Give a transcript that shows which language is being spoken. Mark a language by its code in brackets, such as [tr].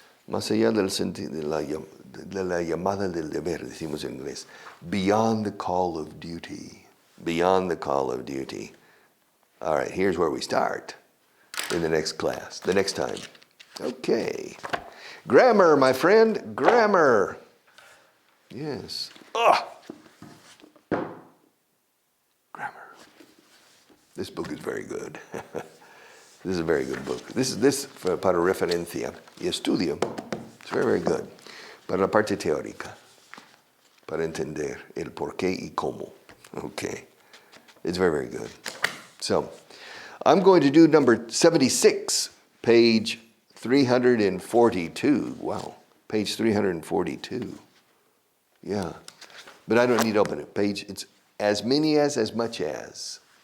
[es] Más allá del sentido de la llamada del deber, decimos en inglés. [en] Beyond the call of duty. Beyond the call of duty. All right, here's where we start in the next class, the next time. Okay. Grammar, my friend, grammar. Yes. Grammar. This book is very good. This is a very good book. This [es] para referencia y estudio. [en] It's very, very good. [es] Para la parte teórica. Para entender el por qué y cómo. [en] Okay. It's very, very good. So, I'm going to do number 76, page 342. Wow. Page 342. Yeah. But I don't need to open it. Page, it's as many as much as.